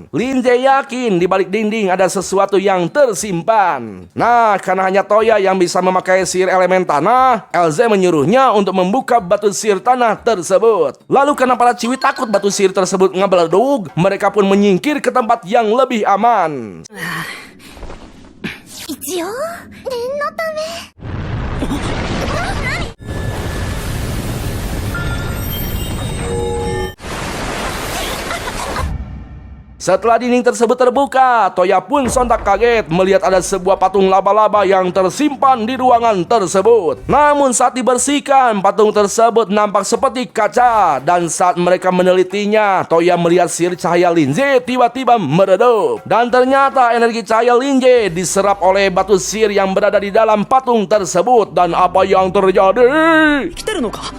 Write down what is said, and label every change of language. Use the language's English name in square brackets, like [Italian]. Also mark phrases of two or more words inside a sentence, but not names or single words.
[Indonesian] Linjay yakin di balik dinding ada sesuatu yang tersimpan. Nah, karena hanya Toya yang bisa memakai sihir elemen tanah, LZ menyuruhnya untuk membuka batu sihir tanah tersebut. Lalu karena para Ciwi takut batu sihir tersebut ngebeledug, mereka pun menyingkir ke tempat yang lebih aman. [Japanese] 一応念のため [Indonesian] Setelah dinding tersebut terbuka, Toya pun sontak kaget melihat ada sebuah patung laba-laba yang tersimpan di ruangan tersebut. Namun saat dibersihkan, patung tersebut nampak seperti kaca. Dan saat mereka menelitinya, Toya melihat sihir cahaya Linjay tiba-tiba meredup. Dan ternyata energi cahaya Linjay diserap oleh batu sihir yang berada di dalam patung tersebut. Dan apa yang terjadi? [Japanese] 来てるのか。